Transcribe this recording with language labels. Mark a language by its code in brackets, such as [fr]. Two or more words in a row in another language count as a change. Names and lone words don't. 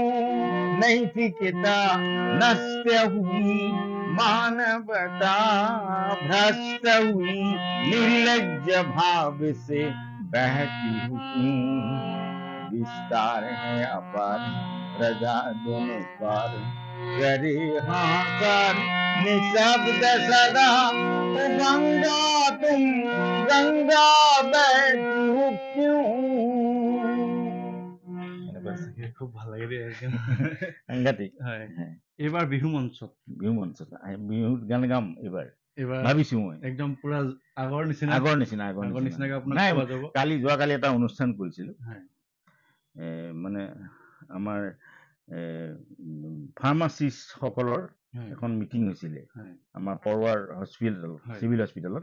[hi] नैतिकता नष्ट हुई मानवता भ्रष्ट हुई, निर्लज्ज भाव से बहती हो क्यों? विस्तार है अपार प्रजा दोनों पार, करे हाहाकार निशब्द सदा। ओ गंगा तुम गंगा बहती हो क्यों? [as] খুব ভাল লাগে দেই। সাংঘাতিক। এইবাৰ বিহু মঞ্চত বিহুত গান গাম এইবাৰ ভাবিছো মই, একদম পুৰা আগৰ নিচিনা নাই। যোৱাকালি এটা অনুষ্ঠান কৰিছিলো, মানে আমাৰ ফাৰ্মাচিষ্ট সকলৰ এখন মিটিং হৈছিলে আমাৰ পৰুৱাৰ হস্পিটেল, [en] civil hospitalত।